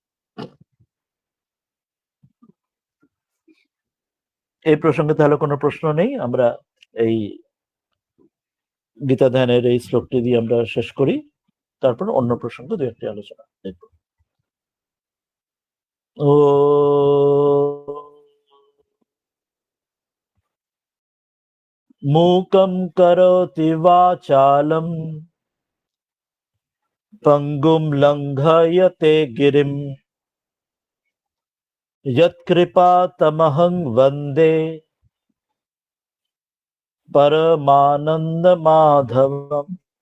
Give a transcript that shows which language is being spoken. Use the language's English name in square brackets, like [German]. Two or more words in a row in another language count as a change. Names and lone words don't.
[Bangla] এই প্রসঙ্গে তাহলে কোনো প্রশ্ন নেই, আমরা এই গীতা ধ্যানের এই শ্লোকটি দিয়ে আমরা শেষ করি, তারপর অন্য প্রসঙ্গ দু একটি আলোচনা দেখব। [Sanskrit] ও मूकं करोति वाचालं पंगुं लंघयते गिरिं यत्कृपातमहं वन्दे परमानन्दमाधवम्।